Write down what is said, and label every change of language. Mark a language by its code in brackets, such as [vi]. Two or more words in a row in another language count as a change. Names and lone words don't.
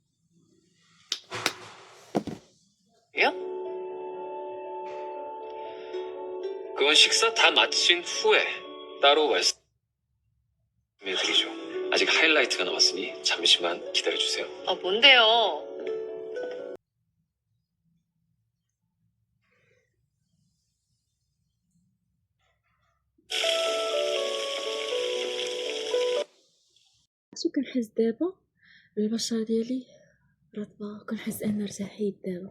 [ko] 야? 그건 식사 다 마친 후에 따로 말씀해드리죠. 아직 하이라이트가 남았으니 잠시만 기다려주세요. 아, 뭔데요? [ar] شو كنحس دابا البشره ديالي رطبه، كنحس انا ارتاحيت دابا.